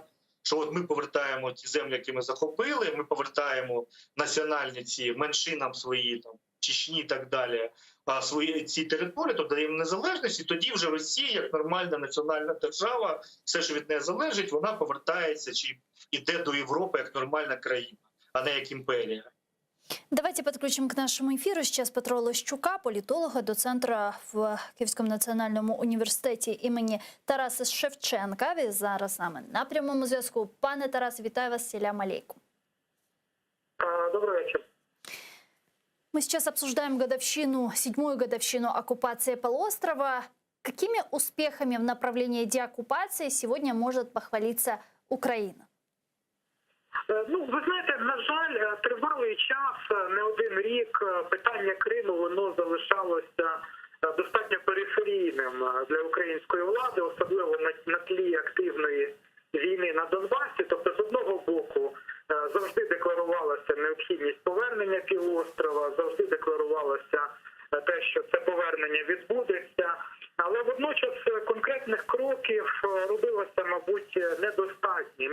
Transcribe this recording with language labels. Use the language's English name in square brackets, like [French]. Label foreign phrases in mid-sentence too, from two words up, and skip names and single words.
[Ukrainian] Що от ми повертаємо ті землі, які ми захопили, ми повертаємо національні ці меншинам свої, там, Чечні і так далі, свої ці території, то даємо незалежність, і тоді вже Росія, як нормальна національна держава, все, що від неї залежить, вона повертається чи йде до Європи як нормальна країна, а не як імперія. [Russian] Давайте подключим к нашему эфиру сейчас Петра Лощука, политолога, [Ukrainian] доцентра в Київському національному університеті імені Тараса Шевченка. Він зараз з нами на прямому зв'язку. Пане Тарас, вітаю вас, [Crimean Tatar] селям алейкум. [Russian] Добрый вечер. Мы сейчас обсуждаем седьмую годовщину оккупации полуострова. Какими успехами в направлении деоккупации сегодня может похвалиться Украина? [Ukrainian] Ви знаєте, на жаль, тривалий час, не один рік, питання Криму, воно залишалося достатньо периферійним для української влади, особливо на тлі активної війни на Донбасі. Тобто, з одного боку, завжди декларувалася необхідність повернення півострова, завжди декларувалося те, що це повернення відбудеться, але водночас конкретних кроків робилося, мабуть, недостатньо.